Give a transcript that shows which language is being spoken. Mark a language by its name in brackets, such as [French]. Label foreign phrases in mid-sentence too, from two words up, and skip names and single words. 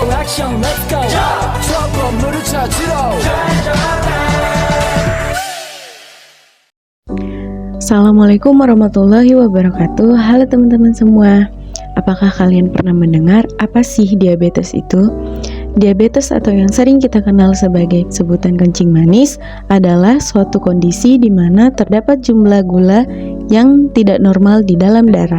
[Korean] 액션 [English] let's go [Korean] 저 건물을 찾으러 [Arabic] السلام عليكم ورحمة الله وبركاته. [Indonesian] Halo teman-teman semua. Apakah kalian pernah mendengar apa sih diabetes itu? Diabetes atau yang sering kita kenal sebagai sebutan kencing manis adalah suatu kondisi di mana terdapat jumlah gula yang tidak normal di dalam darah.